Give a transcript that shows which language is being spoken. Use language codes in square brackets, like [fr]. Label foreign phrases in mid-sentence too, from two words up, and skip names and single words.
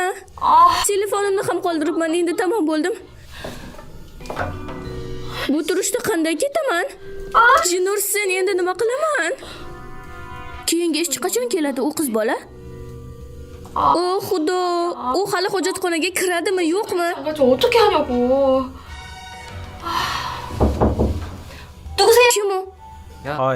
[uz] Telefonimni ham qoldiribman, endi tamom bo'ldim. Bu turishda qanday ketaman? Jinursin, endi nima qilaman? Keyingi ishchi qachon keladi u qiz bola? O xudo, u hali hojatxonaga kiradimi, yo'qmi? [ko] 저 어떻게 하냐고. 누구세요? [uz] Kim u? Hoy.